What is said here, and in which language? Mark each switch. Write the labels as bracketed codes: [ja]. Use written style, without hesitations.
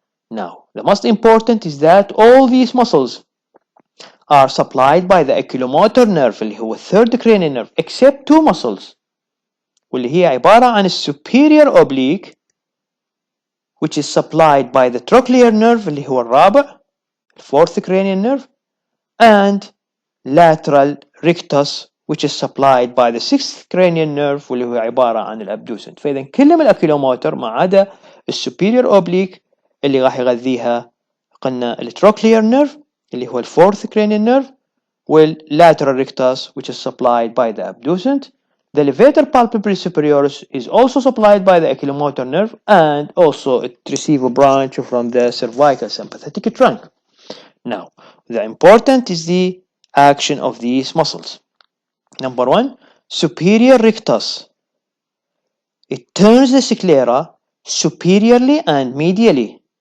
[en] Now, the most important is that all these muscles are supplied by the oculomotor nerve [ar] اللي هو [en] third cranial nerve except two muscles واللي هي عبارة عن superior oblique which is supplied by the trochlear nerve [ar] اللي هو الرابع [en] fourth cranial nerve and lateral rectus which is supplied by the sixth cranial nerve [ar] واللي هو عبارة عن الابدوسنت. فإذا كلهم الأكيلوموتر ما عدا السوبيريور أوبليك اللي راح يغذيها قلنا التروكلير نيرف اللي هو الفورث [en] cranial nerve [ar] وال [en] lateral rectus which is supplied by the abducent. The levator palpebrae superioris is also supplied by the oculomotor nerve and also it receives a branch from the cervical sympathetic trunk. Now, the important is the action of these muscles. Number one, superior rectus. It turns the sclera superiorly and medially.